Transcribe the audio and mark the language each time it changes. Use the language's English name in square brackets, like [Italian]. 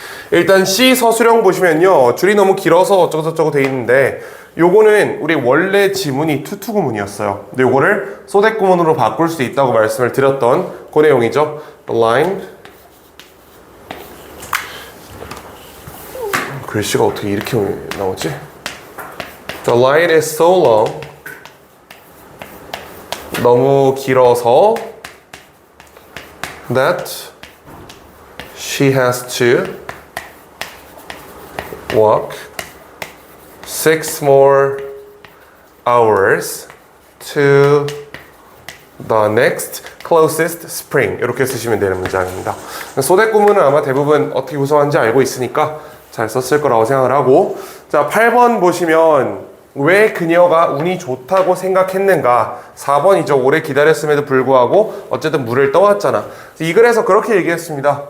[Korean] 일단 C 서술형 보시면요. 줄이 너무 길어서 어쩌고저쩌고 돼 있는데 요거는 우리 원래 지문이 투투구문이었어요. 근데 요거를 소댓구문으로 바꿀 수 있다고 말씀을 드렸던 그 내용이죠. [English] The line, [Korean] 글씨가 어떻게 이렇게 나오지? [English] The line is so long. [Korean] 너무 길어서 [English] that she has to walk 6 more hours to the next closest spring. [Korean] 이렇게 쓰시면 되는 문장입니다. 소댓구문은 아마 대부분 어떻게 구성하는지 알고 있으니까 잘 썼을 거라고 생각을 하고, 자 8번 보시면 왜 그녀가 운이 좋다고 생각했는가? 4번이죠. 오래 기다렸음에도 불구하고 어쨌든 물을 떠왔잖아. 이 글에서 그렇게 얘기했습니다.